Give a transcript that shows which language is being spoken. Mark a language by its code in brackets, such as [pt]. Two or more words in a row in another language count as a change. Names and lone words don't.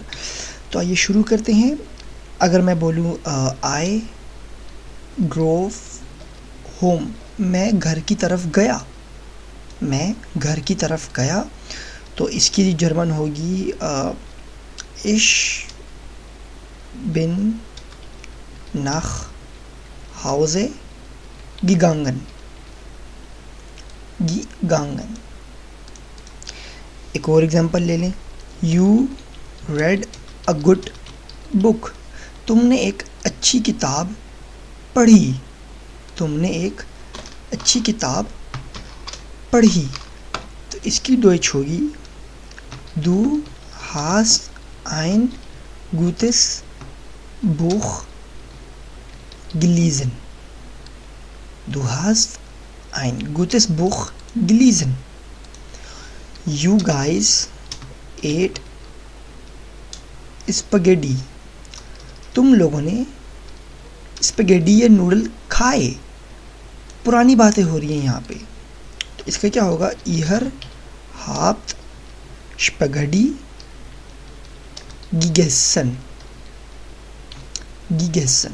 [hi] तो आइए शुरू करते हैं। अगर मैं बोलूँ [en] I drove home, [hi] मैं घर की तरफ गया, मैं घर की तरफ गया, तो इसकी जर्मन होगी [de] ich bin nach Hause gegangen, gegangen. [hi] एक और एग्जांपल ले लें, [en] You read a good book, [hi] तुमने एक अच्छी किताब पढ़ी, तुमने एक अच्छी किताब पढ़ी। तो इसकी डॉइच होगी [de] Du hast ein gutes Buch gelesen, du hast ein gutes Buch gelesen। [en] You guys ate spaghetti, [hi] तुम लोगों ने स्पेगेटी या नूडल खाए। पुरानी बातें हो रही हैं यहाँ पे, तो इसका क्या होगा, [de] ihr habt Spaghetti gegessen, gegessen.